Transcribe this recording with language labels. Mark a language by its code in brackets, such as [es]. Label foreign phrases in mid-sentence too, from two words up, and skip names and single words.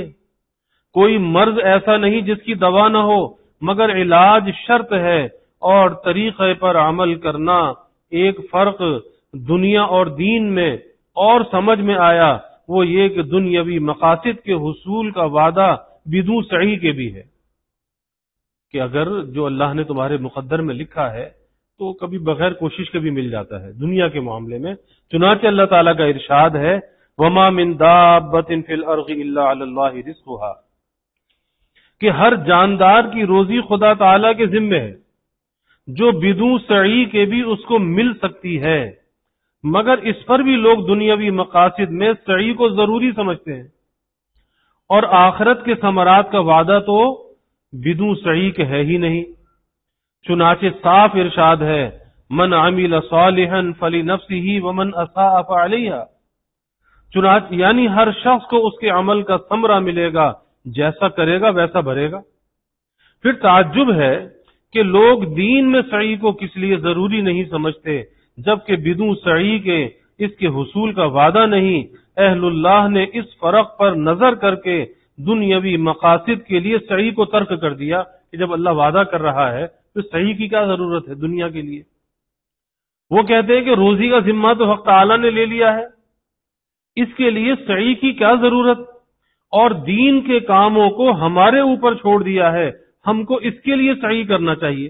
[ur] کوئی مرض ایسا نہیں جس کی دوا نہ ہو، مگر علاج شرط ہے، اور طریقے پر عمل کرنا۔ ایک فرق دنیا اور دین میں اور سمجھ میں آیا، وہ یہ کہ دنیاوی مقاصد کے حصول کا وعدہ بدون سعی کے بھی ہے، کہ اگر جو اللہ نے تمہارے مقدر میں لکھا ہے تو کبھی بغیر کوشش کے بھی مل جاتا ہے دنیا کے معاملے میں۔ چنانچہ اللہ تعالیٰ کا ارشاد ہے [ar] وَمَا مِن دَابَّةٍ فِي الْأَرْضِ إِلَّا عَلَى اللَّهِ رِزْقُهَا، [ur] کہ ہر جاندار کی روزی خدا تعالیٰ کے ذمے ہے، جو بدون سعی کے بھی اس کو مل سکتی ہے، مگر اس پر بھی لوگ دنیاوی مقاصد میں سعی کو ضروری سمجھتے ہیں، اور آخرت کے ثمرات کا وعدہ تو بدون سعی کے ہے ہی نہیں۔ چنانچہ صاف ارشاد ہے [ar] من عمل صالحا فلنفسه ومن اساء فعليها، [ur] چنانچہ یعنی ہر شخص کو اس کے عمل کا ثمرہ ملے گا، جیسا کرے گا ویسا بھرے گا۔ پھر تعجب ہے کہ لوگ دین میں سعی کو کس لیے ضروری نہیں سمجھتے، جبکہ بدون سعی کے اس کے حصول کا وعدہ نہیں۔ اہل اللہ نے اس فرق پر نظر کر کے دنیاوی مقاصد کے لیے سعی کو ترک کر دیا، کہ جب اللہ وعدہ کر رہا ہے تو سعی کی کیا ضرورت ہے دنیا کے لیے۔ وہ کہتے ہیں کہ روزی کا ذمہ تو حق تعالیٰ نے لے لیا ہے، اس کے لیے سعی کی کیا ضرورت، اور دین کے کاموں کو ہمارے اوپر چھوڑ دیا ہے، ہم کو اس کے لیے سعی کرنا چاہیے۔